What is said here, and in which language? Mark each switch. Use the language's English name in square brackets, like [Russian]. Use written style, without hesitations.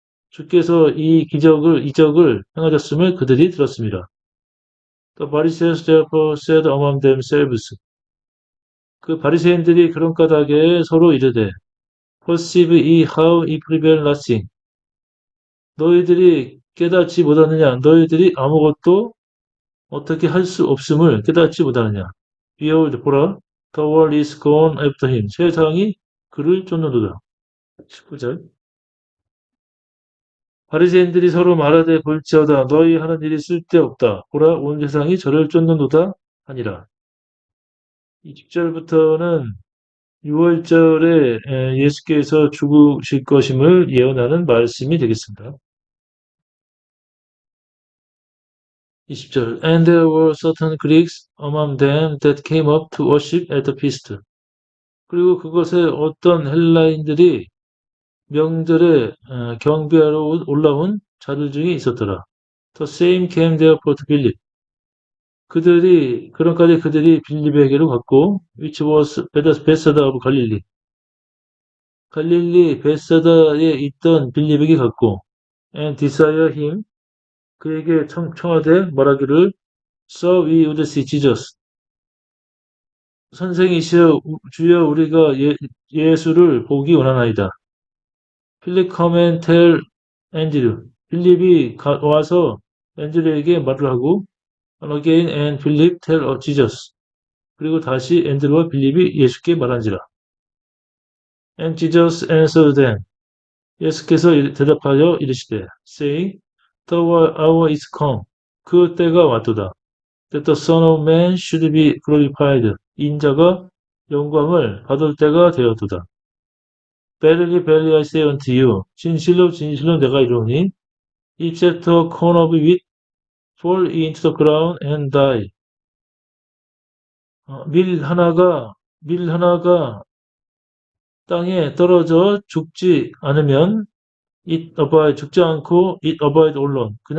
[Korean] 주께서 이적을 행하셨음을 그들이 들었습니다. [English] The Pharisees therefore said among themselves. [Korean] 그 바리새인들이 그런 까닭에 서로 이르되, [English] perceive ye how he prevail nothing. [Korean] 너희들이 깨닫지 못하느냐? 너희들이 아무것도 어떻게 할 수 없음을 깨닫지 못하느냐? [English] Behold, [Korean] 보라, [English] the world is gone after him. [Korean] 세상이 그를 쫓는도다. 19절. 바리새인들이 서로 말하되 볼지어다 너희 하는 일이 쓸데없다. 보라, 온 세상이 저를 쫓는도다 하니라. 20절부터는 6월절에 예수께서 죽으실 것임을 예언하는 말씀이 되겠습니다. 20절. [English] And there were certain Greeks among them that came up to worship at the feast. [Korean] 그리고 그것에 어떤 헬라인들이 명절에 경배하러 올라온 자들 중에 있었더라. [English] The same came therefore to Philip. [Korean] 그들이 빌립에게로 갔고, [English] which was Bethsaida of Galilee. [Korean] 갈릴리 베세다에 있던 빌립에게 갔고, [English] and desire him, [Korean] 그에게 청하되 말하기를, [English] So we would see Jesus. [Korean] 선생이시여 주여 우리가 예수를 보기 원하나이다. [English] 필립 come and tell Andrew. [Korean] 필립이 와서 앤드류에게 말을 하고, [English] and again and Philip tell of Jesus. [Korean] 그리고 다시 앤드류와 빌립이 예수께 말한지라. [English] And Jesus answered them. [Korean] 예수께서 대답하여 이르시되, [English] saying, The hour is come. [Korean] 그 때가 왔도다. [English] That the Son of Man should be glorified. [Korean] 인자가 영광을 받을 때가 되었도다. [English] Verily, verily, I say unto you, [Korean] 진실로 진실로 내가 이르노니, [English] except a corn of wheat fall into the ground and die. [Korean] 밀 하나가 땅에 떨어져 죽지 않으면, 죽지 않고, [English] it abide alone.